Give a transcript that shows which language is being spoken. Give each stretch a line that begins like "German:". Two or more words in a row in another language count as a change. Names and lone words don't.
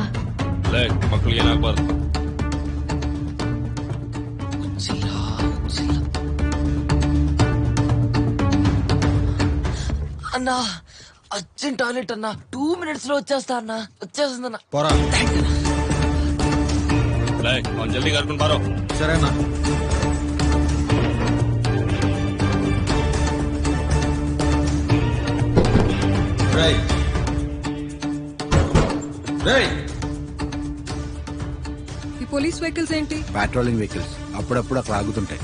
Kannada: మక్కಳು ಏನಾಗಬಾರ್ದು.
Telugu: అన్నా అర్జెంట్ టాయిలెట్ అన్నా, 2 minutes లో వచ్చేస్తా అన్నా. వచ్చేస్తుందన్నా. పోరా.
Kannada: ಅವ್ನು ಜಲ್ದಿ ಕರ್ಕೊಂಡು ಬಾರೋ.
Telugu: సరేనా? ఈ పోలీస్ వెహికల్స్ ఏంటి? పెట్రోలింగ్ వెహికల్స్ అప్పుడప్పుడు అక్కడ ఆగుతుంటాయి.